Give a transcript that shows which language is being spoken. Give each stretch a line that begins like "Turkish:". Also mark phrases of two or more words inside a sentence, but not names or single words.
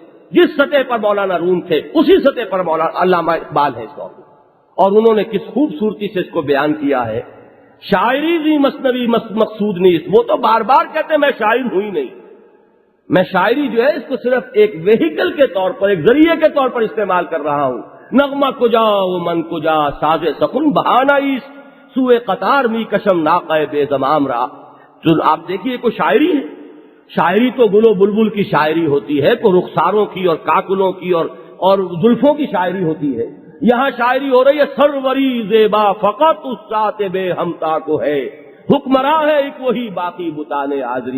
Urdu: جس سطح پر مولانا روم تھے اسی سطح پر مولانا علامہ اقبال ہے اس دور میں، اور انہوں نے کس خوبصورتی سے اس کو بیان کیا ہے۔ شاعری بھی مثنوی مقصود نہیں، وہ تو بار بار کہتے ہیں میں شاعر ہوں ہی نہیں، میں شاعری جو ہے اس کو صرف ایک وہیکل کے طور پر، ایک ذریعے کے طور پر استعمال کر رہا ہوں۔
Persian: نغمہ کجا و من کجا ساز سخن بہانہ ایست، سوئے قطار می کشم ناقہ بے زمام را۔
Urdu: جو آپ دیکھیے کوئی شاعری ہے، شاعری تو گل و بلبل کی شاعری ہوتی ہے، کوئی رخساروں کی اور کاکلوں کی اور زلفوں کی شاعری ہوتی ہے۔ یہاں شاعری ہو رہی ہے سروری زیبا فقط اس ذات بے ہمتا کو ہے، حکمراں ہے ایک وہی باقی بتان حاضری۔